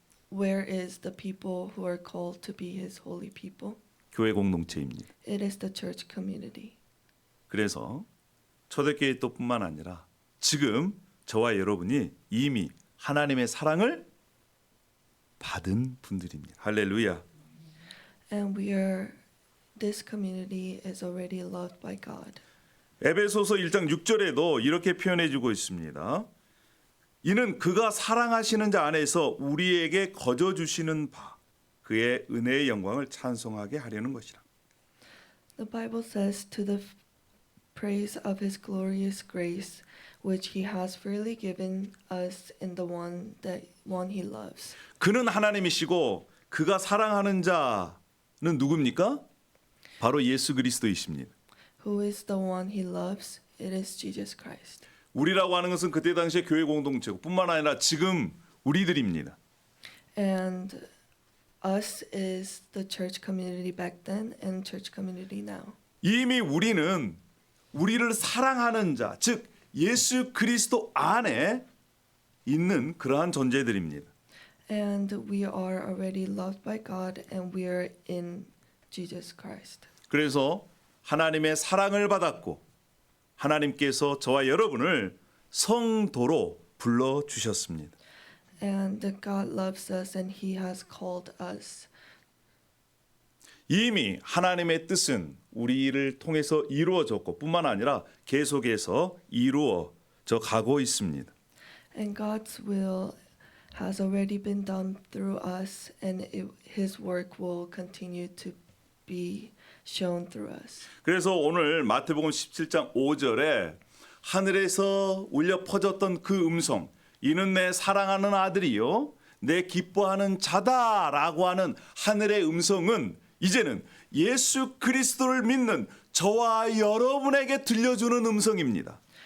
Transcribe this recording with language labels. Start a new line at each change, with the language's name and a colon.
English: Where is the people who are called to be his holy people?
Korean: 교회 공동체입니다.
English: It is the church community.
Korean: 그래서 초대교회 또뿐만 아니라 지금 저와 여러분이 이미 하나님의 사랑을 받은 분들입니다. 할렐루야.
English: And we are this community is already loved by God.
Korean: 에베소서 1장 6절에도 이렇게 표현해 주고 있습니다. 이는 그가 사랑하시는 자 안에서 우리에게 거저 주시는 바 그의 은혜의 영광을 찬송하게 하려는 것이라.
English: The Bible says, to the praise of his glorious grace, which he has freely given us in the one he loves.
Korean: 그는 하나님이시고 그가 사랑하는 자는 누굽니까? 바로 예수 그리스도이십니다.
English: Who is the one he loves? It is Jesus Christ.
Korean: 우리라고 하는 것은 그때 당시에 교회 공동체고 뿐만 아니라 지금 우리들입니다.
English: And us is the church community back then and church community now.
Korean: 이미 우리는 우리를 사랑하는 자, 즉 예수 그리스도 안에 있는 그러한 존재들입니다.
English: And we are already loved by God and we are in Jesus Christ.
Korean: 그래서 하나님의 사랑을 받았고 하나님께서 저와 여러분을 성도로 불러 주셨습니다.
English: And God loves us and he has called us.
Korean: 이미 하나님의 뜻은 우리를 통해서 이루어졌고 뿐만 아니라 계속해서 이루어져 가고 있습니다.
English: And God's will has already been done through us and his work will continue to be shown through us.
Korean: 그래서 오늘 마태복음 17장 5절에 하늘에서 울려 퍼졌던 그 음성, 이는 내 사랑하는 아들이요 내 기뻐하는 자다라고 하는 하늘의 음성은 이제는 예수 그리스도를 믿는 저와 여러분에게 들려주는 음성입니다.